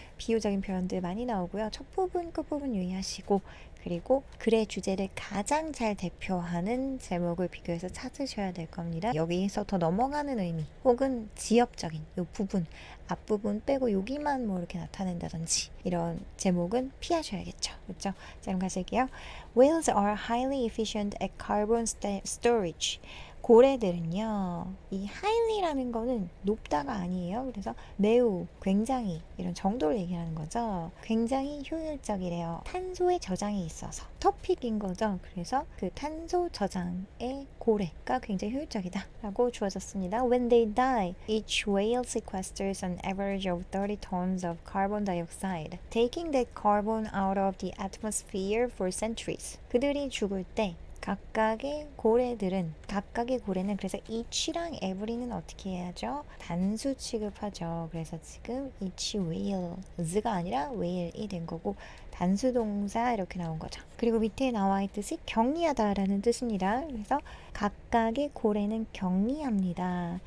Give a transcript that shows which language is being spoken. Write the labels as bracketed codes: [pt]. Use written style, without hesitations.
[ko] 비유적인 표현들 많이 나오고요. 첫 부분, 끝부분 유의하시고, 그리고 글의 주제를 가장 잘 대표하는 제목을 비교해서 찾으셔야 될 겁니다. 여기서 더 넘어가는 의미 혹은 지엽적인 이 부분, 앞부분 빼고 여기만 뭐 이렇게 나타낸다든지 이런 제목은 피하셔야겠죠. 그렇죠? 자, 그럼 가실게요. [en] Whales are highly efficient at carbon storage. [ko] 고래들은요, 이 highly라는 거는 높다가 아니에요. 그래서 매우, 굉장히 이런 정도를 얘기하는 거죠. 굉장히 효율적이래요. 탄소의 저장에 있어서 토픽인 거죠. 그래서 그 탄소 저장의 고래가 굉장히 효율적이다 라고 주어졌습니다. [en] When they die, each whale sequesters an average of 30 tons of carbon dioxide, taking that carbon out of the atmosphere for centuries. [ko] 그들이 죽을 때 각각의 고래는 그래서 each랑 every는 어떻게 해야죠? 단수 취급하죠. 그래서 지금 each whales가 아니라 whale이 된 거고 단수 동사 이렇게 나온 거죠. 그리고 밑에 나와 있듯이 경리하다라는 뜻입니다. 그래서 각각의 고래는 경리합니다.